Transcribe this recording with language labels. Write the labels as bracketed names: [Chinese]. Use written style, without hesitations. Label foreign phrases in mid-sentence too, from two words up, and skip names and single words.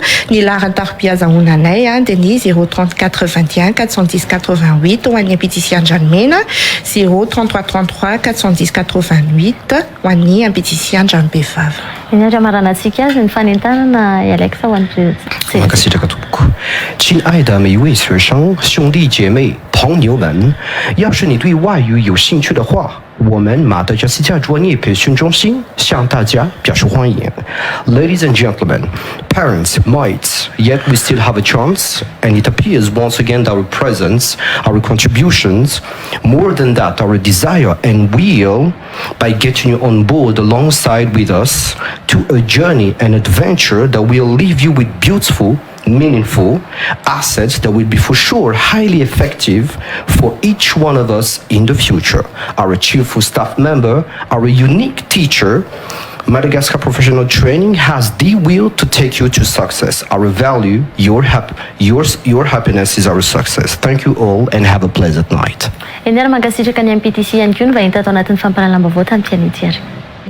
[Malagasy] Ny laharana tarobia azahoananay dia ny 034 21 410 88 ho an'ny MPTC Andranomena, 033 33 410 88 ho an'ny MPTC Andranomevava. Iny andra-maranantsika azy ny fanentanana Alexa ho an'ny Mankasitraka tompoko. [Chinese] 亲爱的每一位学生、兄弟姐妹、朋友们，要是你对外语有兴趣的话，我们马达加斯加专业培训中心向大家表示欢迎。 [English] Ladies and gentlemen, parents, mates, yet we still have a chance, and it appears once again that our presence, our contributions, more than that, our desire and will, by getting you on board alongside with us to a journey and adventure that will leave you with beautiful, meaningful assets that will be for sure highly effective for each one of us in the future. Our cheerful staff member, our unique teacher, Madagascar Professional Training has the will to take you to success. Our value, your happiness is our success. Thank you all and have a pleasant night. [Malagasy] Eny ary mankasitraka ny MPTC ihany koa ny vahiny tato anatin'ny fampahalalam-baovao tamin'ity an'ity ary.